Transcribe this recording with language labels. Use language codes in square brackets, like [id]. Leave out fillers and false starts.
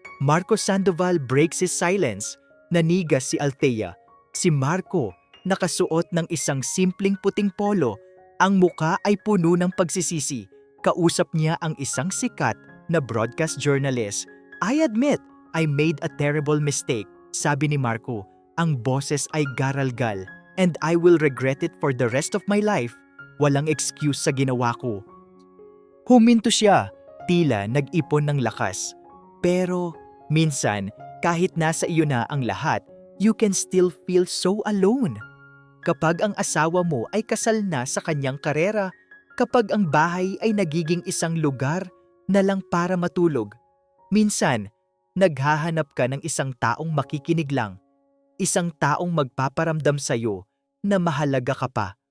[en] Marco Sandoval breaks his silence. [tl] Nanigas si Althea. Si Marco, nakasuot ng isang simpleng puting polo. Ang muka ay puno ng pagsisisi. Kausap niya ang isang sikat na broadcast journalist. [en] I admit, I made a terrible mistake, [tl] sabi ni Marco. Ang boses ay garalgal, [en] and I will regret it for the rest of my life. [tl] Walang excuse sa ginawa ko. Huminto siya, tila nag-ipon ng lakas. Pero, minsan, kahit nasa iyo na ang lahat, [en] you can still feel so alone. [tl] Kapag ang asawa mo ay kasal na sa kanyang karera, kapag ang bahay ay nagiging isang lugar na lang para matulog, minsan, naghahanap ka ng isang taong makikinig lang, isang taong magpaparamdam sa'yo na mahalaga ka pa.